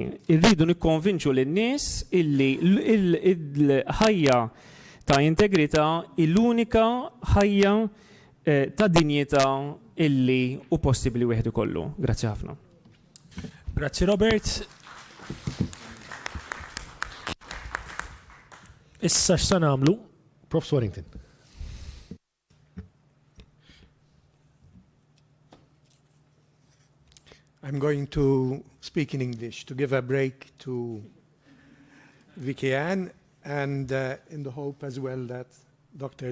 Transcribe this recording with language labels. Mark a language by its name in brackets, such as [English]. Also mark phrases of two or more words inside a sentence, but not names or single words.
[Maltese] Irridu nikkonvinċu lin-nies illi l-ħajja ta' integrità l-unika ħajja ta' dinjità illi hu possibbli wieħed ikollu. Grazzi ħafna. Grazzi Robert. Issa x'sa nagħmlu? Prof. Swarrington. [English] I'm going to speak in English to give a break to Vicky Ann and in the hope as well that Dr.